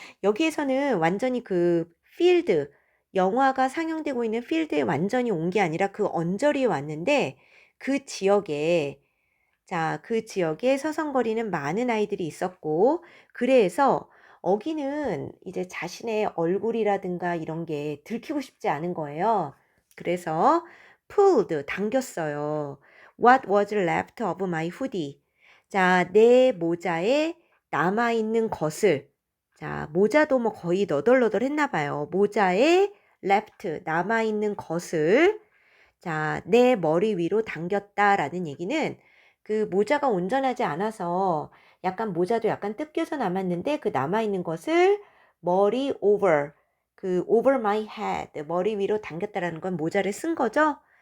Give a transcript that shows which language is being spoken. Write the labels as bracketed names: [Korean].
[Korean] 여기에서는 완전히 그 필드, 영화가 상영되고 있는 필드에 완전히 온 게 아니라 그 언저리에 왔는데 그 지역에 그 지역에 서성거리는 많은 아이들이 있었고 그래서 어기는 이제 자신의 얼굴이라든가 이런 게 들키고 싶지 않은 거예요. 그래서 pulled, 당겼어요. [English] What was left of my hoodie? [Korean] 자, 내 모자에 남아있는 것을 자, 모자도 뭐 거의 너덜너덜 했나 봐요. 모자에 left, 남아있는 것을 자, 내 머리 위로 당겼다라는 얘기는 그 모자가 온전하지 않아서 약간 모자도 약간 뜯겨서 남았는데 그 남아있는 것을 머리 [English] over my head, [Korean] 머리 위로 당겼다라는 건 모자를 쓴 거죠.